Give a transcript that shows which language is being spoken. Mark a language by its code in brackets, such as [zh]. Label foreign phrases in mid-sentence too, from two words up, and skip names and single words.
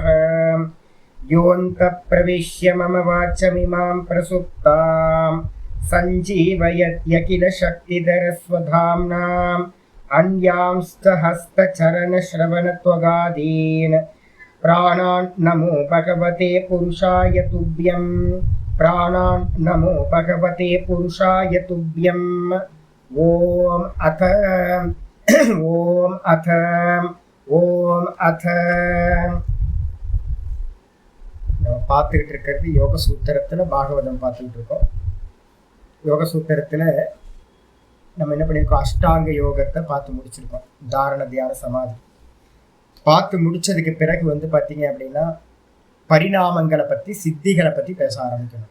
[sa] योऽन्तः प्रविश्य मम वाचमिमां प्रसुप्तां सञ्जीवयत्यखिल शक्तिधरस्वधाम्नाम् अन्यांश्च हस्तचरणश्रवणत्वगादीन् प्राणान् नमो भगवते पुरुषाय तुभ्यं। प्राणान् नमो भगवते पुरुषाय तुभ्यम्। ओम अथ ओम अथ ओम अथ [ta] நம்ம பார்த்துக்கிட்டு இருக்கிறது யோக சூத்திரத்தில் பாகவதம் பார்த்துக்கிட்டு இருக்கோம். யோக சூத்திரத்தில் நம்ம என்ன பண்ணியிருக்கோம், அஷ்டாங்க யோகத்தை பார்த்து முடிச்சிருக்கோம். தாரண தியான சமாதி பார்த்து முடிச்சதுக்கு பிறகு பார்த்தீங்க அப்படின்னா பரிணாமங்களை பற்றி சித்திகளை பற்றி பேச ஆரம்பிக்கணும்.